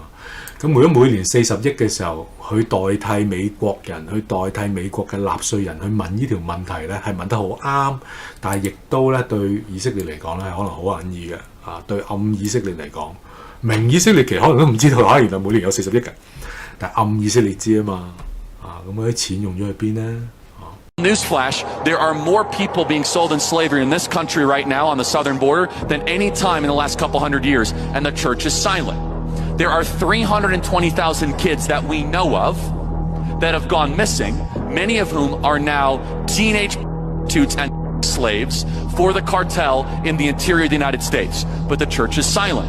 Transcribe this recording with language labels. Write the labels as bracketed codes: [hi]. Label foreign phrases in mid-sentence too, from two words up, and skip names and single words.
[yue] 咁如果每年40億嘅時候，去代替美國人，去代替美國嘅納稅人去問呢條問題咧，係問得好啱，但係亦都咧對以色列嚟講咧，可能好隱意嘅啊。對暗以色列嚟講，明以色列其實可能都唔知道原來每年有40億嘅，但係暗以色列知啊嘛啊，咁嗰啲錢用咗去邊咧？ [en] Newsflash, there are more people being sold in slavery in this country right now on the southern border than any time in the last couple hundred years, and the church is silent. There are 320,000 kids that we know of that have gone missing, many of whom are now teenage prostitutes and slaves for the cartel in the interior of the United States, but the church is silent.